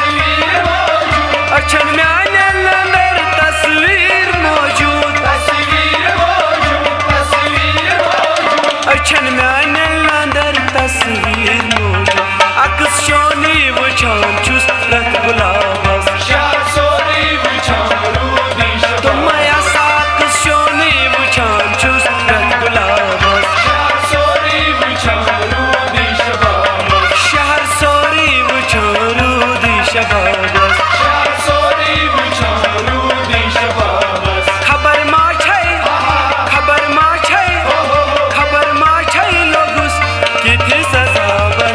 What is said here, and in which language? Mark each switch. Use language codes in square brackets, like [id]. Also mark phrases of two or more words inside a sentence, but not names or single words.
[ks] अछन म्यालन अंदर तस्वीर मौजूद अछन म्यालन अंदर तस्वीर मौजूद अक्स शोनी वुछान छुस रत गुलाबस शहर सोरी वुछान रूदी शबाबस [hi] तुम ऐसा [ks] अक्स शोनी वुछान छुस रत गुलाबस शहर सोरी वुछान रूदी शबाबस शहर सोरी वुछान रूदी शबाबस शहर सोरी वुछान रूदी शबाबस खबर मा छै लोगुस किथे सजाबस